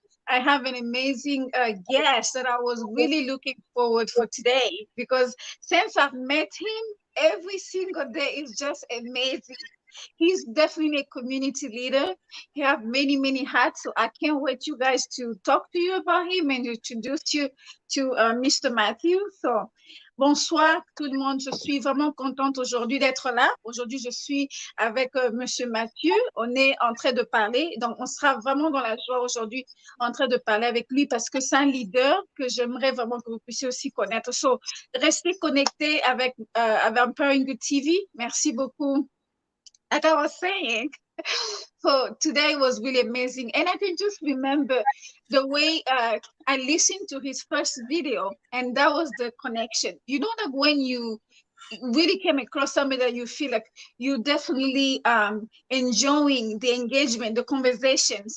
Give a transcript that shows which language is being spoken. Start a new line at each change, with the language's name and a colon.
English: I have an amazing guest that I was really looking forward for today because since I've met him, every single day is just amazing. He's definitely a community leader. He have many, many hats. So I can't wait you guys to talk to you about him and introduce you to Mr. Matthew.
French: So, bonsoir tout le monde. Je suis vraiment contente aujourd'hui d'être là. Aujourd'hui, je suis avec Monsieur Mathieu. On est en train de parler. Donc, on sera vraiment dans la joie aujourd'hui en train de parler avec lui parce que c'est un leader que j'aimerais vraiment que vous puissiez aussi connaître. So, restez connectés avec Empowering Good TV. Merci beaucoup.
English: Like I was saying, so today was really amazing. And I can just remember the way I listened to his first video, and that was the connection. You know, like when you really came across somebody that you feel like you definitely enjoying the engagement, the conversation.